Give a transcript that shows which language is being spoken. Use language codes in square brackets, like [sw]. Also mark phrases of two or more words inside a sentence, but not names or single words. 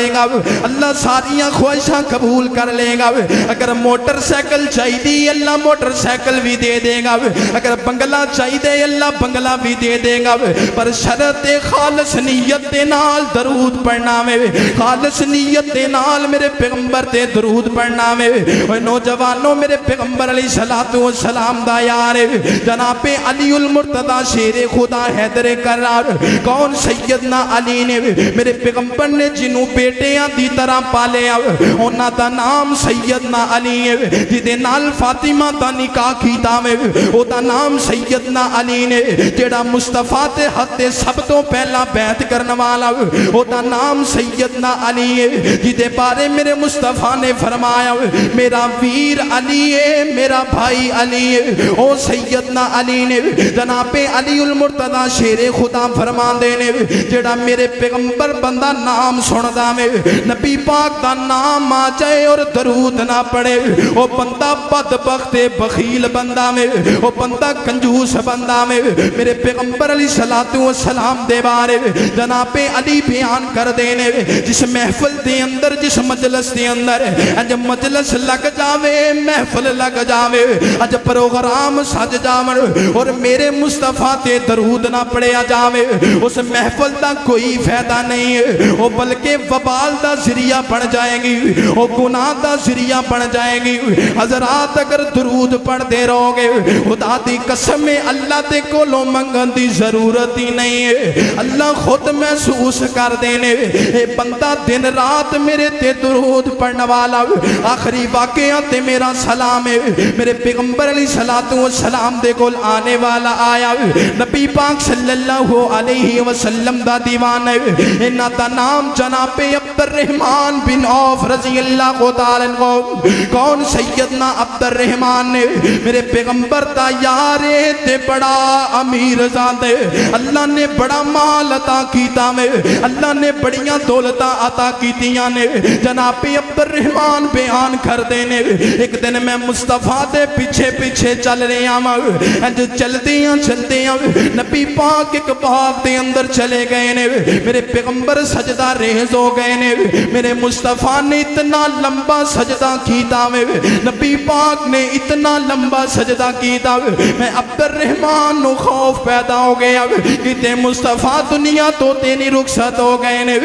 [pa] گا اللہ ساریاں خواہشاں قبول کر لے گا اگر موٹر سائیکل چاہیے اللہ موٹر سائیکل بھی دے دے گا اگر بنگلہ چاہیے اللہ بنگلہ بھی دے دے گا پر شرط خالص نیت دے نال درود پڑھنا میں خالص نیت دے نال میرے پیغمبر تے درود پڑھنا میں اوے نوجوانوں میرے پیغمبر [ar] علیہ الصلوۃ والسلام [pa] دا یار جناب علی المرتضی شیر خدا حیدر کرار کون سیدنا علی نے میرے پیغمبر نے جنوں بیٹیاں دی طرح پالیا انہاں دا نام سیدنا علی ہے جدے نال فاطمہ دا نکاح کیتا میں او دا نام سیدنا علی نے جڑا مصطفیٰ تے حد سب تو پہلا بیعت کرنے والا او دا نام سیدنا علی ہے جدے بارے میرے مصطفیٰ نے فرمایا میرا ویر علی ہے میرا بھائی علی ہے او سیدنا علی نے جناب علی المرتضی شیر خدا فرما دینے جڑا میرے پیغمبر بندہ نام سندا میں نبی پاک دا نام آ جائے اور درود نہ پڑے او بندہ بدبخت بخیل بندہ میں او بندہ کنجوس بندہ میں میرے پیغمبر [ar] علیہ الصلوۃ والسلام [pa] دے بارے جناب علی بیان کر دینے جس محفل دے اندر جس مجلس دے اندر اج مجلس لگ جاوے محفل لگ جاوے اج پروگرام سج جاون اور میرے مصطفیٰ تے درود نہ پڑھیا جاوے اس محفل دا کوئی فائدہ نہیں ہے وہ بلکہ وبال دا ذریعہ بن جائے گی وہ گناہ دا ذریعہ بن جائے گی حضرات اگر درود پڑھ دے رہو گے خدا دی قسم اللہ تے کولوں منگن دی ضرورت ہی نہیں ہے اللہ خود محسوس کر دینے اے بندہ دن رات میرے تے درود پڑھنے والا آخری واقعہ تے میرا سلام ہے میرے پیغمبر [ar] علیہ الصلوۃ والسلام [pa] دے کول آنے والا آیا نبی پاک [ar] صلی اللہ علیہ وسلم [pa] دا دیوان ہے انہاں دا نام جناب عبد الرحمن بن عوف [ar] رضی اللہ تعالیٰ عنہ. [pa] کون؟ سیدنا عبد الرحمن نے میرے پیغمبر دا یارے تے بڑا امیر زادے. اللہ نے بڑا مال عطا کیتا میں, اللہ نے بڑیاں دولتاں عطا کیتیاں نے. جناب عبد الرحمن بیان کر دینے, ایک دن میں مصطفیٰ دے پیچھے پیچھے چل رہے ہیں, انج چلدیاں چلدیاں نبی پاک ایک باغ دے اندر چلے گئے نے. میرے پیغمبر سجدہ ریز ہو گئے نے. میرے مصطفیٰ نے اتنا لمبا سجدہ کیتا میں, نبی پاک نے اتنا لمبا سجدہ کیتا. میں عبد الرحمن نو خوف پیدا ہو گیا کہ تے مصطفیٰ دنیا تو تینی رخصت ہو گئے نے.